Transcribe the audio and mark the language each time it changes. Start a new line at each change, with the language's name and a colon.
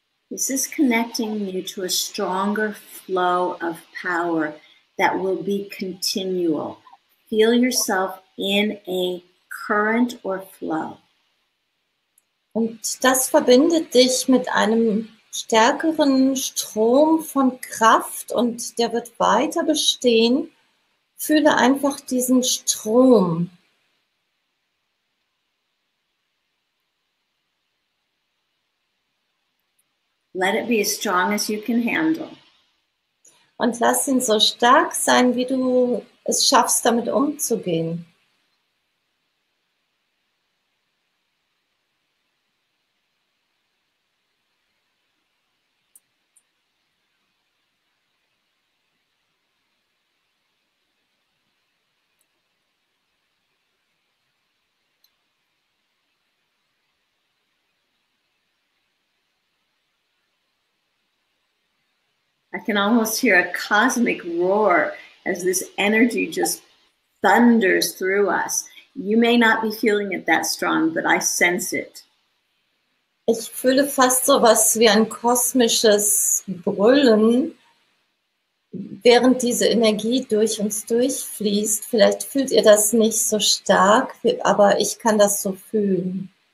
English: This is connecting you to a stronger flow of power that will be continual. Feel yourself in a current or flow.
German: Und das verbindet dich mit einem stärkeren Strom von Kraft und der wird weiter bestehen. Fühle einfach diesen Strom.
English: Let it be as strong as you can handle.
German: Und lass ihn so stark sein, wie du es schaffst, damit umzugehen.
English: I can almost hear a cosmic roar as this energy just thunders through us. You may not be feeling it that strong, but I sense it.
German: Ich fühle fast so was wie ein kosmisches Brüllen, während diese Energie durch uns durchfließt. Vielleicht fühlt ihr das nicht so stark, aber ich kann das so fühlen.